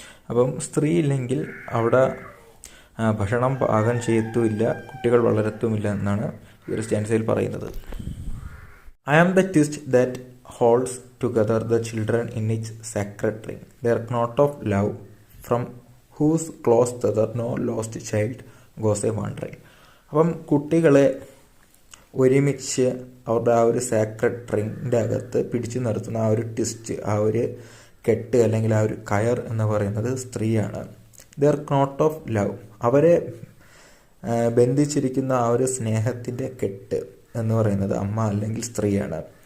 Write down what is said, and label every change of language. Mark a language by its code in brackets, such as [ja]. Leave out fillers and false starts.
[ml] അപ്പം സ്ത്രീ ഇല്ലെങ്കിൽ അവിടെ ഭക്ഷണം പാകം ചെയ്യത്തുമില്ല, കുട്ടികൾ വളരത്തുമില്ല എന്നാണ് ഈ ഒരു സ്റ്റാൻസയിൽ പറയുന്നത്. [en] I am the twist that holds together the children in its sacred ring, their knot of love, from whose close tether no lost child goes a wandering. [ml] അപ്പം കുട്ടികളെ ഒരുമിച്ച് അവരുടെ ആ ഒരു സാക്രഡ് റിങ്ങിൻ്റെ അകത്ത് പിടിച്ചു നിർത്തുന്ന ആ ഒരു ട്വിസ്റ്റ്, ആ ഒരു കെട്ട് അല്ലെങ്കിൽ ആ ഒരു കയർ എന്ന് പറയുന്നത് സ്ത്രീയാണ്. [en] their knot of love, [ml] അവരെ ബന്ധിച്ചിരിക്കുന്ന ആ ഒരു സ്നേഹത്തിൻ്റെ കെട്ട് എന്ന് പറയുന്നത് അമ്മ അല്ലെങ്കിൽ സ്ത്രീയാണ്.